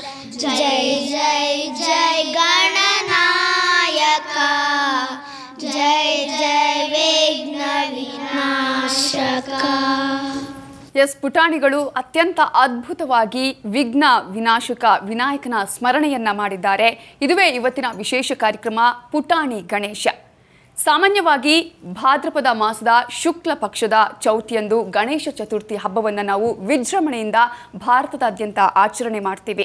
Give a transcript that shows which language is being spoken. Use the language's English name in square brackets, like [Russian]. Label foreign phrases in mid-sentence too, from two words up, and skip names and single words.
[Hindi] जय जय जय गणनायक जय जय विघ्न विनाशक. [Kannada] ಎಸ್, ಪುಟಾಣಿಗಳು ಅತ್ಯಂತ ಅದ್ಭುತವಾಗಿ ವಿಘ್ನ ವಿನಾಶಕ ವಿನಾಯಕನ ಸ್ಮರಣೆಯನ್ನ ಮಾಡಿದ್ದಾರೆ. ಇದುವೇ ಇವತ್ತಿನ ವಿಶೇಷ ಕಾರ್ಯಕ್ರಮ ಪುಟಾಣಿ ಗಣೇಶ. ಸಾಮಾನ್ಯವಾಗಿ ಭಾದ್ರಪದ ಮಾಸದ ಶುಕ್ಲ ಪಕ್ಷದ ಚೌತಿಯಂದು ಗಣೇಶ ಚತುರ್ಥಿ ಹಬ್ಬವನ್ನು ನಾವು ವಿಜೃಂಭಣೆಯಿಂದ ಭಾರತದಾದ್ಯಂತ ಆಚರಣೆ ಮಾಡ್ತೀವಿ.